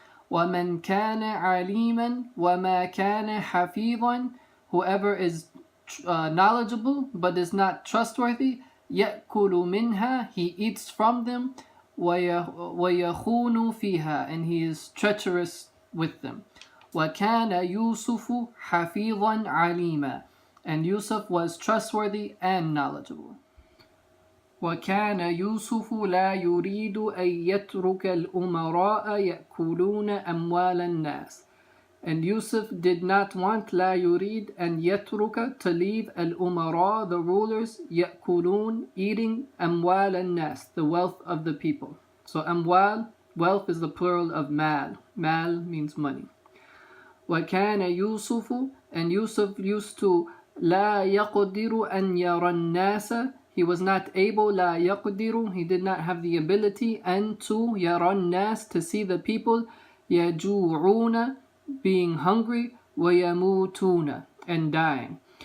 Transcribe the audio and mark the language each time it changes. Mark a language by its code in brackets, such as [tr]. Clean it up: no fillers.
[ar] وَمَنْ كَانَ عَلِيمًا وَمَا كَانَ حَفِيظًا, [en] whoever is knowledgeable but is not trustworthy, [ar] يَأْكُلُ مِنْهَا, [en] he eats from them, [ar] وَيَخُونُ فِيهَا, [en] and he is treacherous with them. [ar] وَكَانَ يُوسُفُ حَفِيظًا عَلِيمًا, [en] and Yusuf was trustworthy and knowledgeable. [ar] وَكَانَ يُوسُفُ لَا يُرِيدُ أَن يَتْرُكَ الْأُمَرَاءَ يَأْكُلُونَ أَمْوَالَ النَّاسِ, [en] and Yusuf did not want, [ar] لَا يُرِيد, أن يترك, [en] to leave, [ar] الْأُمَرَاء, [en] the rulers, [ar] يَأْكُلُونَ, eating, أَمْوَالَ النَّاسِ, [en] the wealth of the people. So أموال, wealth, is the plural of mal. Mal means money. [ar] وَكَانَ يُوسُفُ, [en] and Yusuf used to, [ar] لَا يَقْدِرُ أَن يَرَى النَّاسَ, [en] he was not able, [ar] لَا يَقْدِرُ, [en] he did not have the ability, أن to, [ar] يَرَى النَّاسِ, [en] to see the people, يَجُوعُونَ, being hungry, وَيَمُوتُونَ, and dying.